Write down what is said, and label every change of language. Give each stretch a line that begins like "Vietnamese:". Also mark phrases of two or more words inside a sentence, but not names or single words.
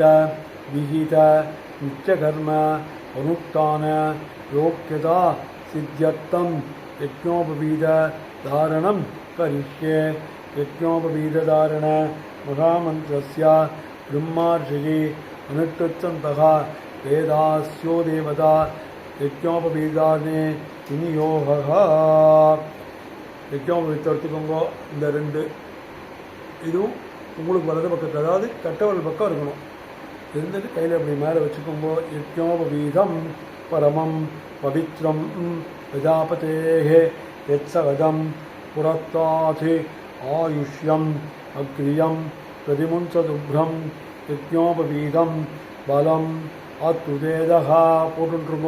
Sanskrit: विहित नित्यकर्म अनुष्ठान योग्यता सिद्ध्यर्थं यज्ञोपवीत धारणं करिष्ये यज्ञोपवीतधारण महामन्त्रस्य ब्रह्मार्षिः अनुष्ठितन्तः वेदास्यो देवता यज्ञोपवीताने विनियोगः यज्ञोपवीतம் எடுத்துக்கோங்க.
Tamil: இந்த ரெண்டு இதுவும் உங்களுக்கு வலது பக்கத்தில், அதாவது கட்டவல் பக்கம் இருக்கணும். இருந்துட்டு கையில் அப்படி மேலே வச்சுக்கோங்க.
Sanskrit: यज्ञोपवीतं परमं पवित्रं प्रजापतेः यत्सहजं पुरस्तात् आयुष्यम् अग्र्यं प्रतिमुञ्चशुभ्रं यज्ञोपवीतं बलम् अस्तुतेजः
Tamil: போட்டுருங்கோ.